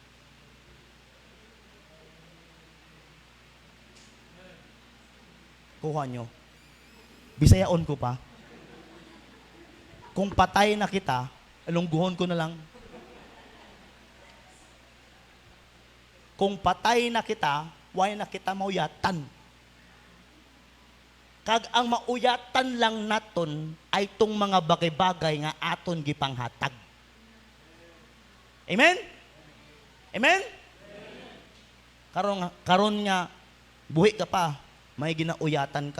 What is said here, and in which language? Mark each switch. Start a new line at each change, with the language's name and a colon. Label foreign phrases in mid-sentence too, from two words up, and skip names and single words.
Hiligaynon: Kuha nyo. Bisayaon ko pa. Kung patay na kita, alungguhon ko na lang. Kung patay na kita, why na kita mauyatan? Kag ang mauyatan lang naton ay tong mga bagay-bagay nga aton gipanghatag. Amen? Amen? Karon nga buhi ka pa, may ginauyatan ka.